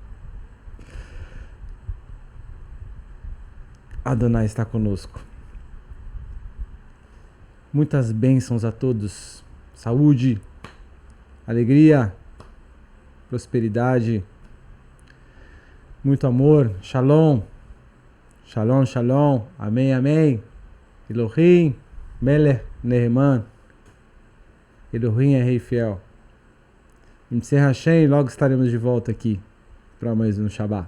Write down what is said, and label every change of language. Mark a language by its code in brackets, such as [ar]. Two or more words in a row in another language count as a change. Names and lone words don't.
[pt] Adonai está conosco. Muitas bênçãos a todos. Saúde, alegria, prosperidade, muito amor, shalom. [he] שלום, שלום, [pt] amém, amém. [he] אלוהים מלך נאמן. [pt] Elohim é rei fiel. Encerra Hashem e logo estaremos de volta aqui para mais um Shabbat.